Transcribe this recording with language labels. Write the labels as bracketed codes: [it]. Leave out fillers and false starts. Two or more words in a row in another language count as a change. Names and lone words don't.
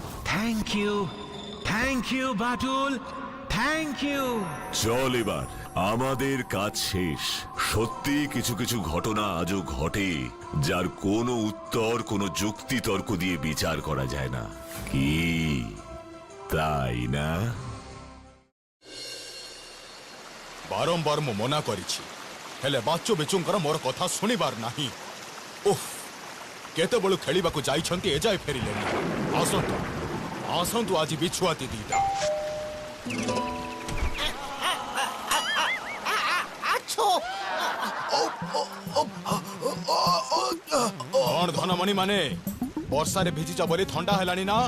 [en] thank you বাটুল, thank you। [bn] চল এবার, আমাদের কাজ শেষ। সত্যি কিছু কিছু ঘটনা আজও ঘটে যার কোনো উত্তর কোনো যুক্তি তর্ক দিয়ে বিচার করা যায় না, কি তাই না? [or] ବାରମ୍ବାର ମୁଁ ମନା କରିଛି, ହେଲେ ବାଚୁ ବିଚୁଙ୍କର ମୋର କଥା ଶୁଣିବାର ନାହିଁ। ଓଃ, କେତେବେଳୁ ଖେଳିବାକୁ ଯାଇଛନ୍ତି ଏଯାଏ ଫେରିଲେନି। ଆସନ୍ତୁ ଆସନ୍ତୁ, ଆଜି ବିଛୁଆତି ଦିଟା। କଣ ଧନମଣି ମାନେ, ବର୍ଷାରେ ଭିଜିଛ ବୋଲି ଥଣ୍ଡା ହେଲାଣି ନା?